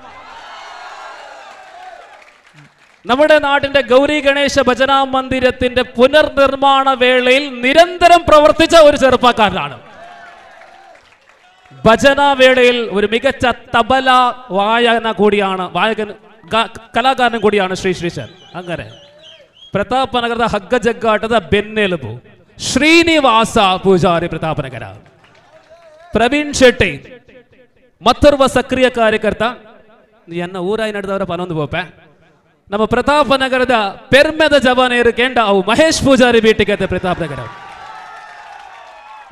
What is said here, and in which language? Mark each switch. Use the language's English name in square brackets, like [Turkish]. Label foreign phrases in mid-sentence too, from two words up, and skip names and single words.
[Malayalam] നമ്മുടെ നാട്ടിന്റെ ഗൗരി ഗണേശ ഭജനാ മന്ദിരത്തിന്റെ പുനർനിർമ്മാണ വേളയിൽ നിരന്തരം പ്രവർത്തിച്ച ഒരു ചെറുപ്പക്കാരനാണ്. ഭജന വേളയിൽ ഒരു മികച്ച തബല കലാകാരനും കൂടിയാണ് ശ്രീ ശ്രീശൻ. [Kannada] അങ്ങനെ ಪ್ರತಾಪನಗರದ ಹಗ್ಗ ಜಗ್ಗಾಟದ ಬೆನ್ನೆಲುಬು ಶ್ರೀನಿವಾಸ ಪೂಜಾರಿ ಪ್ರತಾಪನಗರ. ಪ್ರವೀಣ್ ಶೆಟ್ಟಿ ಮತ್ತೋರ್ವ ಸಕ್ರಿಯ ಕಾರ್ಯಕರ್ತ. [Tulu] ಎನ್ನ ಊರಾಯಿ ನಡೆದವರ ಪನೊಂದು ಬೋಪೆ. ನಮ್ಮ ಪ್ರತಾಪನಗರದ ಪೆರ್ಮೆದ ಜವಾನೇರು ಕೆಂಡ ಅವು ಮಹೇಶ್ ಪೂಜಾರಿ ಭೇಟಿಗೆ ಪ್ರತಾಪನಗರ.